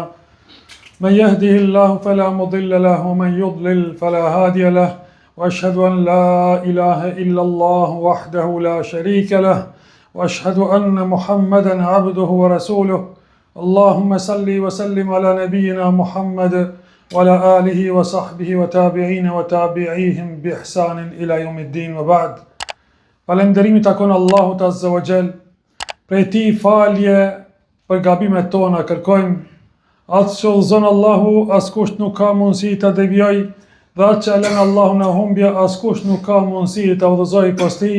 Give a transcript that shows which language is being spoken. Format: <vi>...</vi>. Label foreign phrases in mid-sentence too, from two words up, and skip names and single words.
<ar>من يهده الله فلا مضل له ومن يضلل فلا هادي له وأشهد أن لا إله إلا الله وحده لا شريك له وأشهد أن محمدا عبده ورسوله اللهم صل وسلم على نبينا محمد وعلى آله وصحبه وتابعين وتابعيهم بإحسان إلى يوم الدين وبعد.</ar> <sq>Falënderimi takon Allahut</sq> <ar>عز وجل,</ar> <sq>prej tij falje për gabimet tona kërkojmë, atë që udhëzon Allahu askush nuk ka mundësi ta devijoj, dhe atë që lën Allahu në humbje askush nuk ka mundësi ta udhëzoj pas tij.</sq>